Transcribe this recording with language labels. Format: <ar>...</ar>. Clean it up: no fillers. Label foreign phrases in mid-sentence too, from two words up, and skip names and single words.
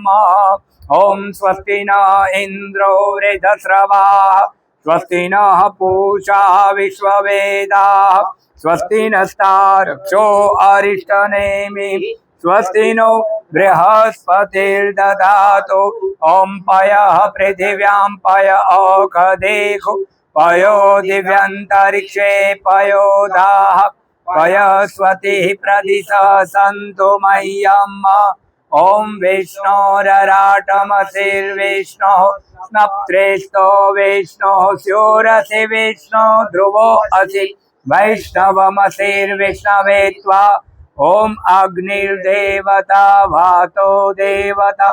<sa>ઓમ સ્વસ્તિ ન ઇન્દ્રો વૃધસ્રવા સ્વસ્તિ ન પૂષા વિશ્વવેદા સ્વસ્તિ નસ્તારક્ષો અરિષ્ટનેમિ સ્વસ્તિ નો બૃહસ્પતિર્દધાતો. ઓમ પયઃ પૃથિવ્યાં પય ઓખદેખો પયો દિવ્યંતરિક્ષે પયો દાહ. पयस्वती प्रदिश सन्तु मह्यम् ॐ विष्णोरराटमसिर्विष्णुः स्नप्त्रेष्ठो विष्णुः स्योरसि विष्णु ध्रुवो असि वैष्णवमसिर्विष्णवे त्वा ॐ अग्निर्देवता वातो देवता</sa>